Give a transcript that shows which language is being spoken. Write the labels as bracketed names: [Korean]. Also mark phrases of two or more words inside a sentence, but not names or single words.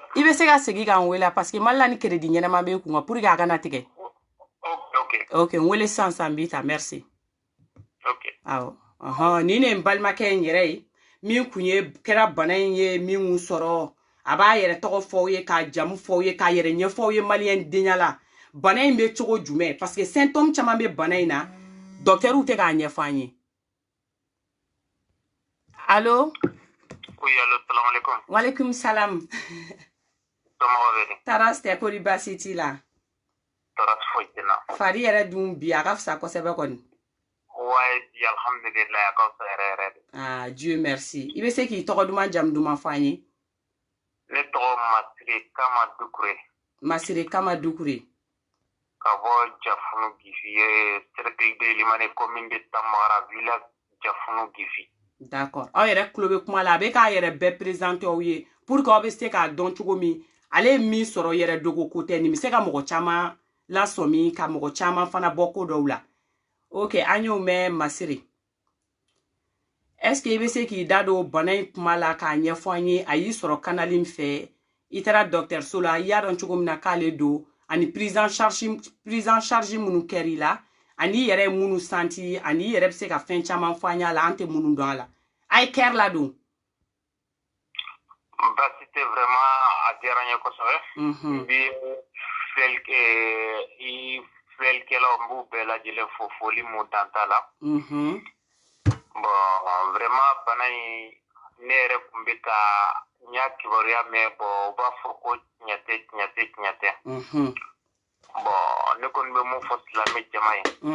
[Bambara] i bɛ se ka segin ka n wele [French] parce que [Bambara] mali la ni crédit ɲɛnama bɛ kun [French] pour que [Bambara] a kana tigɛ ok n wele sisan n b'i ta merci awɔ nin ne n balimakɛ n yɛrɛ ye min kun ye kɛra bana in ye min kun sɔrɔ a b'a yɛrɛ tɔgɔ fɔ aw ye k'a jamu fɔ aw ye k'a yɛrɛ ɲɛfɔ aw ye malien denya la bana in bɛ cogo jumɛn [French] parce que [Bambara] symptôme caman bɛ bana in na docteurw tɛ k'a ɲɛfɔ an ye allo [French] oui allo [Arabic] salam alaikum walaikum salam [Bambara] taras tɛ kori baasi t'i la taras foyi tɛ na fari yɛrɛ dun bi a ka fisa kosɛbɛ kɔni ouais bi alhamdulillah a ka fisa yɛrɛ yɛrɛ de [French] Dieu merci [Bambara] i bɛ se k'i tɔgɔ duman jamu duman fɔ an ye ne tɔgɔ Masire Kama Dukure ka bɔ [French] Jafunu Gifi cercle de Limane commune de Tamara village Jafunu Gifi [Bambara] d'accord aw yɛrɛ tulo bɛ kuma la a bɛ k'a yɛrɛ bɛɛ présenter aw ye [French] pour que [Bambara] aw bɛ se k'a dɔn cogo min ale ye min sɔrɔ yɛrɛ dogo ko tɛ nin bɛ se ka mɔgɔ caman lasɔmi ka mɔgɔ caman fana bɔ ko dɔw la ok an y'o mɛn Masire [French] est-ce que [Bambara] i bɛ se k'i da don bana in kuma la k'a ɲɛfɔ an ye a y'i sɔrɔ canal min fɛ i taara dɔgɔtɔrɔso la i y'a dɔn cogo min na k'ale don ani [French] prise en charge [Bambara] minnu kɛr'i la ani yɛrɛ ye minnu santi ani yɛrɛ bɛ se ka fɛn caman fɔ an y'a la an tɛ minnu dɔn a la a ye kɛr la don basi tɛ vraiment a diyara n ye kosɛbɛ n bɛ filɛlikɛlaw n b'u bɛɛ lajɛlen fo foli mun dan t'a la bon vraiment bana in ne yɛrɛ kun bɛ ka n y'a kibaruya mɛn bon u b'a fɔ ko tiɲɛ tɛ bon ne kɔni bɛ mun fɔ silamɛ jama ye